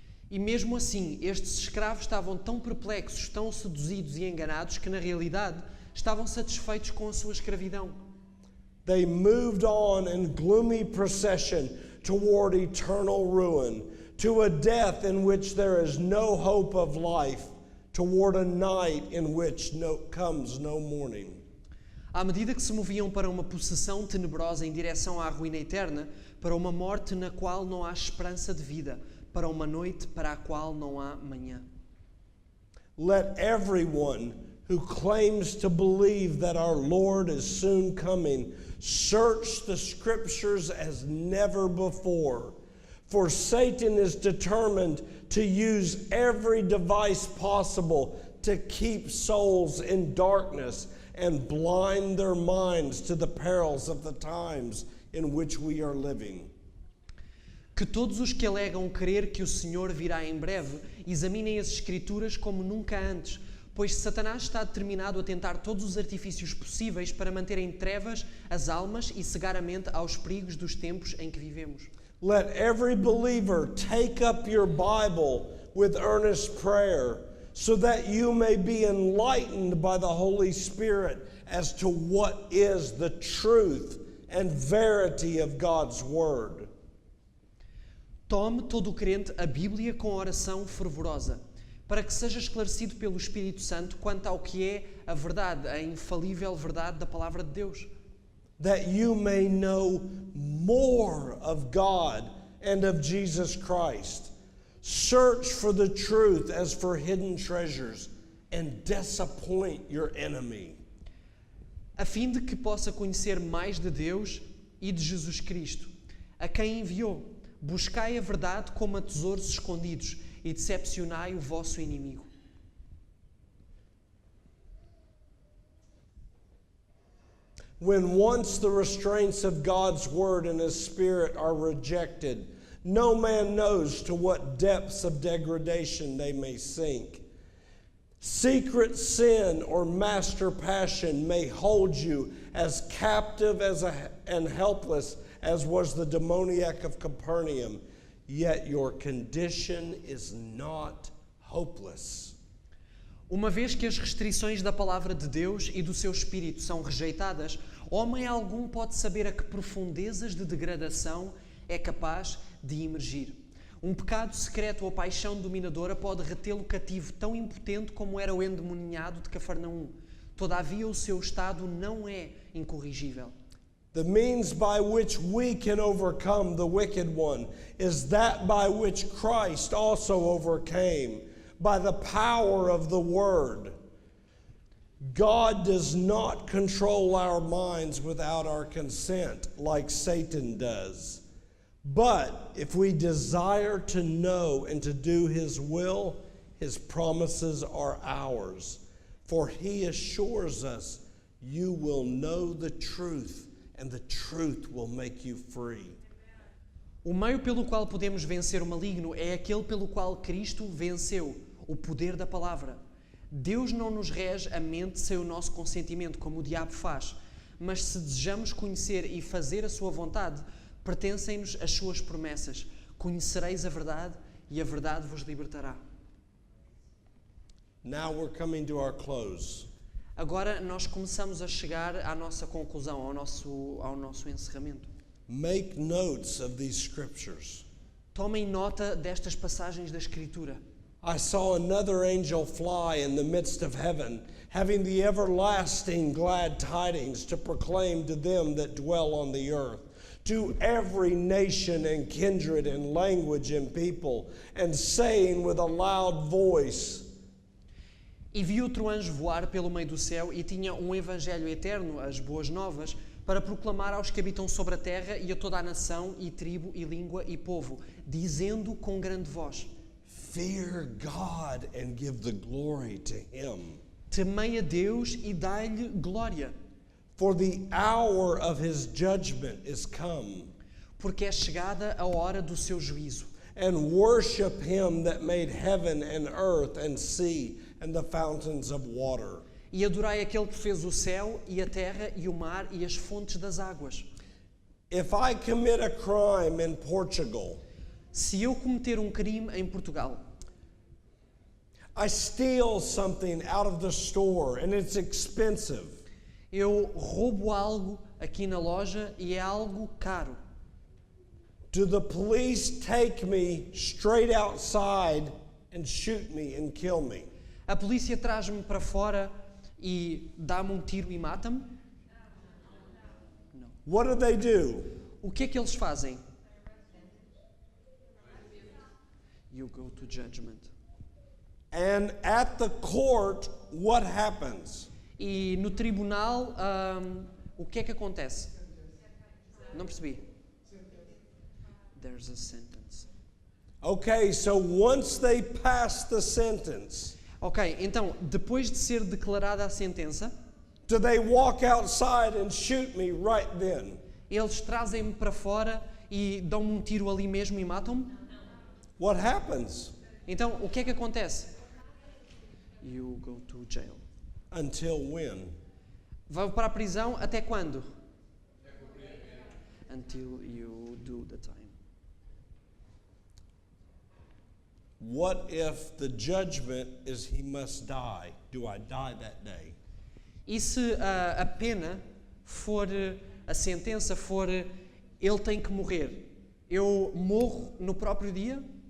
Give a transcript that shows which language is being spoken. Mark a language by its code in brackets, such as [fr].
[pt] E mesmo assim, estes escravos estavam tão perplexos, tão seduzidos e enganados que na realidade estavam satisfeitos com a sua escravidão. [en] They moved on in gloomy procession toward eternal ruin, to a death in which there is no hope of life, toward a night in which comes no morning. [pt] À medida que se moviam para uma possessão tenebrosa em direção à ruína eterna, para uma morte na qual não há esperança de vida, para uma noite para a qual não há manhã. [en] Let everyone who claims to believe that our Lord is soon coming search the scriptures as never before, for Satan is determined to use every device possible to keep souls in darkness and blind their minds to the perils of the times in which we are living. [pt] Que todos os que alegam crer que o Senhor virá em breve examinem as Escrituras como nunca antes, pois Satanás está determinado a tentar todos os artifícios possíveis para manter em trevas as almas e cegar a mente aos perigos dos tempos em que vivemos. [en] Let every believer take up your Bible with earnest prayer, so that you may be enlightened by the Holy Spirit as to what is the truth and verity of God's Word. [pt] Tome todo o crente a Bíblia com oração fervorosa, para que seja esclarecido pelo Espírito Santo quanto ao que é a verdade, a infalível verdade da Palavra de Deus. [en] That you may know more of God and of Jesus Christ. Search for the truth as for hidden treasures, and disappoint your enemy. [pt] A fim de que possa conhecer mais de Deus e de Jesus Cristo, a quem enviou. Buscai a verdade como a tesouros escondidos e decepcionai o vosso inimigo. [en] When once the restraints of God's word and his spirit are rejected, no man knows to what depths of degradation they may sink. Secret sin or master passion may hold you as captive and helpless as was the demoniac of Capernaum, yet your condition is not hopeless. [pt] Uma vez que as restrições da palavra de Deus e do seu Espírito são rejeitadas, homem algum pode saber a que profundezas de degradação é capaz de imergir. Um pecado secreto ou paixão dominadora pode retê-lo cativo, tão impotente como era o endemoniado de Cafarnaum. Todavia, o seu estado não é incorrigível. [en] The means by which we can overcome the wicked one is that by which Christ also overcame, by the power of the Word. God does not control our minds without our consent, like Satan does. But if we desire to know and to do His will, His promises are ours. For He assures us, you will know the truth, and the truth will make you free. [pt] O meio pelo qual podemos vencer o maligno é aquele pelo qual Cristo venceu, o poder da palavra. Deus não nos rege a mente sem o nosso consentimento, como o diabo faz, mas se desejamos conhecer e fazer a sua vontade, pertencem-nos as suas promessas. Conhecereis a verdade e a verdade vos libertará. [en] Now we're coming to our close. [pt] Agora nós começamos a chegar à nossa conclusão, ao nosso encerramento. [en] Make notes of these scriptures. [pt] Tomem nota destas passagens da Escritura. [en] I saw another angel fly in the midst of heaven, having the everlasting glad tidings to proclaim to them that dwell on the earth, to every nation and kindred and language and people, and saying with a loud voice, [pt] E vi outro anjo voar pelo meio do céu e tinha um evangelho eterno, as boas novas, para proclamar aos que habitam sobre a terra e a toda a nação e tribo e língua e povo, dizendo com grande voz: [en] Fear God and give the glory to Him. [pt] Temei a Deus e dai-lhe glória, [en] For the hour of His judgment is come. [pt] porque é chegada a hora do seu juízo. [en] And worship Him that made heaven and earth and sea and the fountains of water. [pt] E adorai aquele que fez o céu e a terra e o mar e as fontes das águas. [en] If I commit a crime in Portugal, [pt] Se eu cometer um crime em Portugal, [en] I steal something out of the store and it's expensive, [pt] eu roubo algo aqui na loja e é algo caro, [en] do the police take me straight outside and shoot me and kill me? [pt] a polícia traz-me para fora e dá-me um tiro e mata-me? [en] What do they do? [pt] O que é que eles fazem? [en] You go to judgment. And at the court, what happens? [pt] E no tribunal, o que é que acontece? Não percebi. [en] There's a sentence. Okay, so once they pass the sentence, [pt] Ok, então, depois de ser declarada a sentença, [en] do they walk outside and shoot me right then? [pt] eles trazem-me para fora e dão-me um tiro ali mesmo e matam-me? [en] What happens? [pt] Então, o que é que acontece? [en] You go to jail. Until when? [pt] Vai para a prisão até quando? [en] Until you do the time. What if the judgment is he must die? Do I die that day? [pt] E se a pena for, a sentença for, ele tem que morrer, eu morro no próprio dia?